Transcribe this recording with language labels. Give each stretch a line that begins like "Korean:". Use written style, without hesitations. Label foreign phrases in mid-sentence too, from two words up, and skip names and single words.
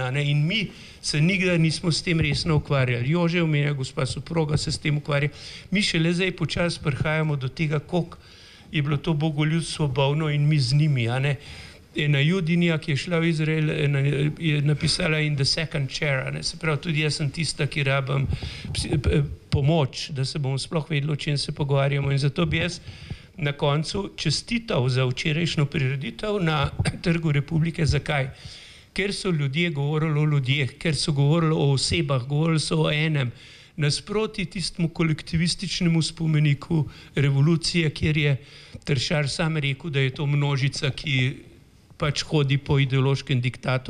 Slovenian: In mi se nikdar nismo s tem resno ukvarjali. Jože omenja, gospa soproga se s tem ukvarja. Mi šele zdaj počasi prihajamo do tega, koliko je bilo to bogoljudstvo bolno in mi z njimi. Ena Judinja, ki je šla v Izrael, je napisala
English: In the second chair.
Slovenian: Se pravi, tudi jaz sem tista, ki rabim pomoč, da se bomo sploh vedeli, o čem se pogovarjamo. In zato bi jaz na koncu čestital za včerajšnjo prireditev na Trgu Republike. Zakaj? Ker so ljudje govorili o ljudeh, ker so govorili o osebah, govorili so o enem, nasproti tistemu kolektivističnemu spomeniku revolucije, kjer je Tršar sam rekel, da je to množica, ki pač hodi po ideološkem diktatu.